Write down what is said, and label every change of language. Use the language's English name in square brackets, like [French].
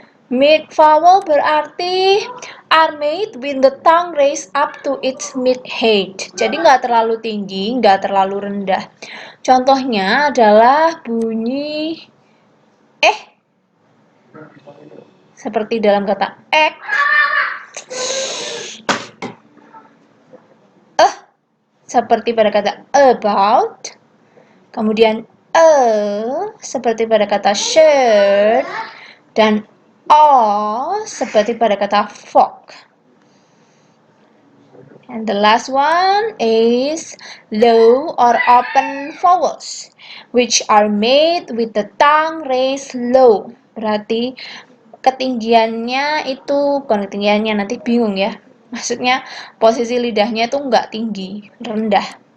[English] Mid vowel [Indonesian] berarti [English] are made with the tongue raised up to its mid height. [Indonesian] Jadi nggak terlalu tinggi, nggak terlalu rendah. Contohnya adalah bunyi seperti dalam kata ek, seperti pada kata about, kemudian seperti pada kata shirt, dan seperti pada kata fork. [English] And the last one is low or open vowels, which are made with the tongue raised low. [Indonesian] Berarti ketinggiannya itu, bukan ketinggiannya, nanti bingung ya. Maksudnya posisi lidahnya itu nggak tinggi, rendah.